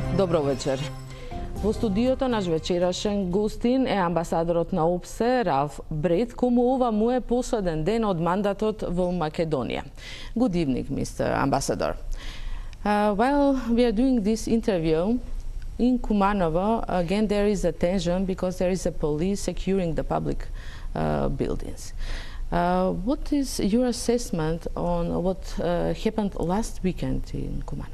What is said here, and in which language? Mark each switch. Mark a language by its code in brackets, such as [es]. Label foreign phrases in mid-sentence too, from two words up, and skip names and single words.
[mk] Добро вечер. Во студиото наш вечерашен гостин е амбасадорот на ОБСЕ Ралф Бред, кому ова му е последен ден од мандатот во Македонија. [en] Good evening, Mr. Ambassador. While we are doing this interview in Kumanovo, again there is a tension because there is a police securing the public buildings. What is your assessment on what happened last weekend in Kumanovo?